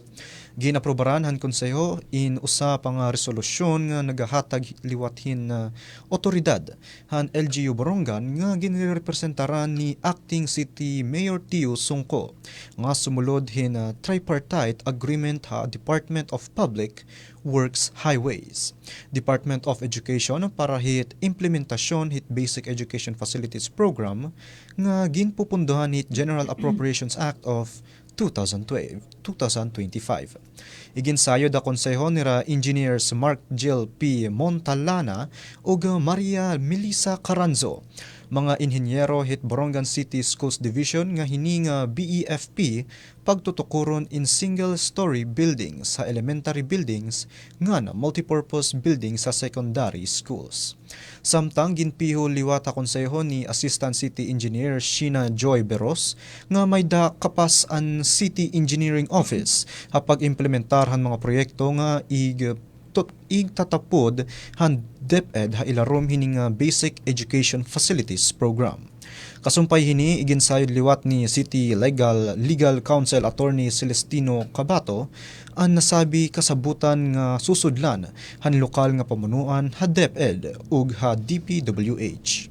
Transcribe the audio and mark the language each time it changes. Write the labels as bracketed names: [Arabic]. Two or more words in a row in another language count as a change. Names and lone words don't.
[Waray] Ginaprobaran han konseho in usa pang resolusyon nga nagahatag liwathin na otoridad han LGU Borongan nga ginrepresentaran ni Acting City Mayor Tio Songko nga sumulod hin tripartite agreement ha Department of Public Works Highways, Department of Education para hit implementasyon hit Basic Education Facilities Program nga ginpupunduhan hit General Appropriations Act of 2025. Iginsayo da konseho nira Engineers Mark Jill P. Montalana ug Maria Melissa Caranzo, mga inhinyero hit Borongan City Schools Division nga hininga BEFP pagtutukuron in [English] single-story buildings [Waray] sa [English] elementary buildings [Waray] nga na [English] multipurpose buildings [Waray] sa [English] secondary schools. [Waray] Samtang ginpiho liwata konseho ni Assistant City Engineer Sheena Joy Beros nga may da kapas an City Engineering Office hapag implementarhan mga proyekto nga igtatapod han DepEd ha ilarom hining Basic Education Facilities Program. Kasumpay hini iginsayod liwat ni City Legal Counsel Attorney Celestino Cabato ang nasabi kasabutan nga susudlan han lokal nga pamunuan ha DepEd ug ha DPWH.